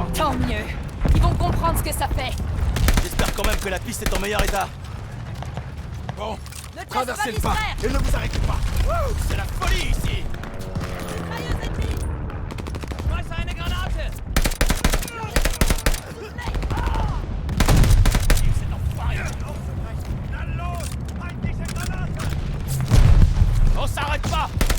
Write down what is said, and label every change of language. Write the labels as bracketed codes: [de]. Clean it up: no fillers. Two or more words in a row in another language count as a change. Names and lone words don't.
[fr] Tant mieux. Ils vont comprendre ce que ça fait. J'espère quand même que la piste est en meilleur état. Bon, Ne te laisse traversez pas le pas distraire. et ne vous arrêtez pas. Wouh, c'est la folie ici! Mitrailleuse ennemie. [de] Schmeiß eine Granate! [fr] On s'arrête pas!